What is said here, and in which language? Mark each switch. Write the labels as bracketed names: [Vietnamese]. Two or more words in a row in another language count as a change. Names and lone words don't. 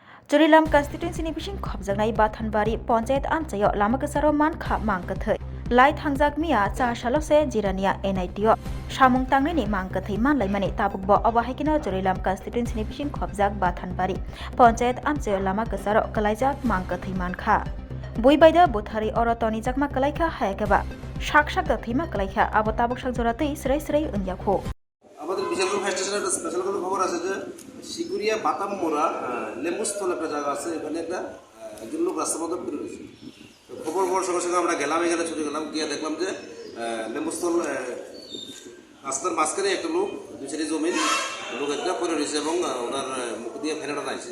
[Kok Borok] Charilam constituency ni bising khobjaknai Bathanbari panchayat amchayo Lama Kwcharo Mankha Mankha Lai thangjak mia cha shalose jirania NITO samung tangnini Mankha manlaimani tabukbo abahikino Charilam constituency ni bising khobjak Bathanbari panchayat amchayo Lama Kwcharo Kwlaijak Mankha Buibaida Buthari orotoni jakma kalaikha hayakaba shakshak da thima kalaikha abo tabuk sakjoratei srai unyakho [Bangla] আমাদের বিশালগড় ফায়ার স্টেশনের একটা স্পেশাল কোনো খবর আছে যে শিগুরিয়া বাতামমোড়া লেম্বুস্থল একটা জায়গা আছে, এখানে একজন লোক রাস্তার মধ্যে পড়ে রয়েছে। খবর পাওয়ার সঙ্গে সঙ্গে আমরা গেলাম, এখানে ছুটে গেলাম, গিয়ে দেখলাম যে লেম্বুস্থল রাস্তার মাঝখানে একটা লোক, দুই সাইডে জমিন, লোক একটা পড়ে রয়েছে এবং ওনার মুখ দিয়ে ফেনাটা নাইছে।